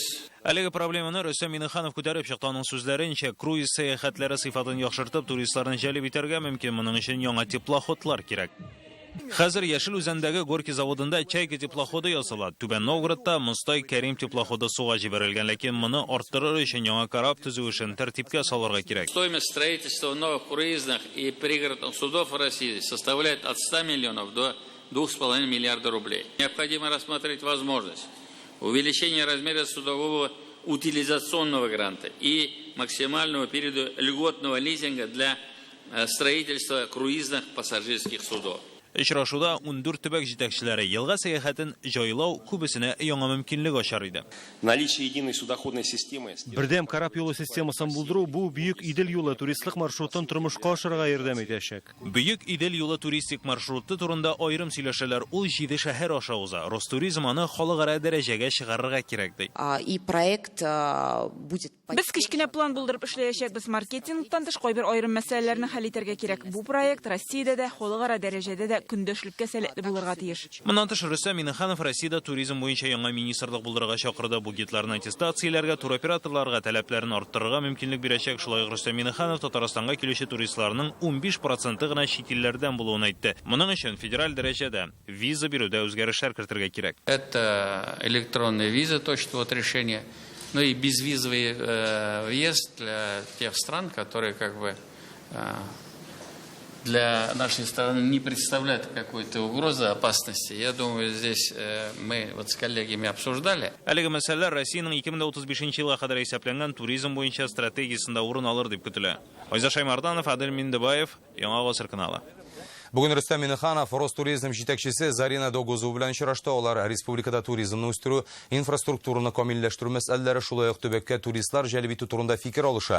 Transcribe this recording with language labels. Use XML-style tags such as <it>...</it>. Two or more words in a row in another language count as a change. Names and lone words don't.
<tt>Әлеге проблеманы Рөстәм Миңнеханов күтәреп чыкты. Аның сүзләренчә, круиз сәяхәтләре сыйфатын яхшыртып, туристларны җәлеп итәргә мөмкин. Моның өчен яңа теплоходлар кирәк. Хәзер Яшел үзәндәге Горький заводында Чайка теплоходы ясала. Түбән Новгородта Мостай Кәрим теплоходы суга җибәрелгән, ләкин моны арттырыр өчен яңа карап төзү эшен тәртипкә салырга кирәк.</tt> <ru>Стоимость строительства новых круизных и пригородных судов в России составляет от 100 миллионов до 2,5 миллиарда рублей. Необходимо рассмотреть возможность увеличения размера судового утилизационного гранта и максимального периода льготного лизинга для строительства круизных пассажирских судов.</ru> <tt>Очрашуда 14 төбәк җитәкчеләре елга сәяхәтен җайлау күбесенә яңа мөмкинлек ачар иде.</tt> <ru>Наличие единой судоходной системы.</ru> <tt>Бердәм карап юлы системасын булдыру бу бөек Идел юлы туристлык маршрутын тормышка ашырга ярдәм итәчәк. Бөек Идел юлы туристик маршруты турында аерым сөйләшәләр. Ул 7 шәһәр аша уза. Ростуризм аны халыкара дәрәҗәгә чыгарырга кирәк ди.</tt> <ru>И проект будет.</ru> <tt>Без кичкенә план булдырып эшләячәкбез, маркетингтан тыш кайбер аерым мәсьәләләрне хәл итәргә кирәк. Бу проект Россиядә дә, халыкара дәрәҗәдә дә көндәшлеккә сәләтле булырга тиеш. Моннан тыш Рөстәм Миңнеханов Россиядә туризм буенча яңа министрлык булдырырга чакырды. Бу гидларны аттестацияләргә, туроператорларга таләпләрен арттырырга мөмкинлек бирәчәк. Шулай ук Рөстәм Миңнеханов Татарстанга килүче туристларның 15% гына чит илләрдән булуын әйтте. Моның өчен федераль дәрәҗәдә виза бирүдә үзгәрешләр кертергә кирәк.</tt> <ru>Это электронная виза, точно вот решение. Ну и безвизовый въезд для тех стран, которые как бы для нашей страны не представляют какой-то угрозы, опасности. Я думаю, здесь мы вот с коллегами обсуждали.</ru> <tt>Әлеге мәсьәләләр Россиянең 2035 елга кадәр исәпләнгән туризм буенча стратегиясендә урын алыр дип көтелә. Айзат Шаймарданов, Адел Миндебаев, Яңа Гасыр каналы. Бүген Рөстәм Миңнеханов Ростуризм җитәкчесе Зарина Догузу белән очрашты. Алар республикада туризмны үстерү, инфраструктураны камилләштерү мәсьәләләре, шулай ук төбәккә туристлар җәлеп итү турында фикер алыша.</tt>